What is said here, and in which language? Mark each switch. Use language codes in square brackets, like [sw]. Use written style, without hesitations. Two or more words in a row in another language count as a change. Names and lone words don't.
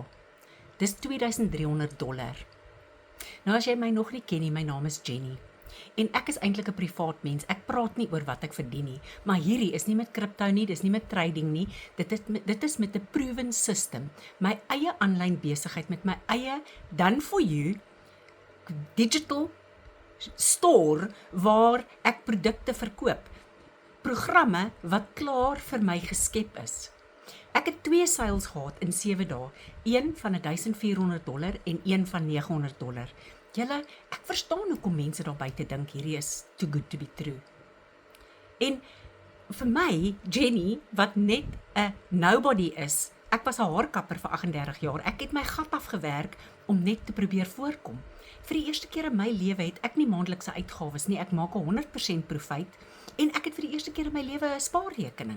[af] Dis $2,300. Nou as jy my nog nie ken nie, my naam is Jenny. En ek is eintlik 'n privaat mens. Ek praat nie oor wat ek verdien nie, maar hierdie is nie met crypto nie, dis nie met trading nie. Dit is met 'n [en] proven system. [af] My eie aanlyn besigheid met my eie [en] done for you digital store [af] waar ek produkte verkoop. Programme wat klaar vir my geskep is. Ek het 2 sales gehad in 7 dae, een van $1,400 en een van $900. Julle, ek verstaan hoekom mense daar buite dink hierdie is [en] too good to be true. [af] En vir my, Jenny, wat net 'n nobody is, ek was 'n haarkapper vir 38 jaar, ek het my gat afgewerk om net te probeer voorkom. Vir die eerste keer in my lewe het ek nie maandelikse uitgawes nie, ek maak 100% profijt, en ek het vir die eerste keer in my lewe 'n spaarrekening.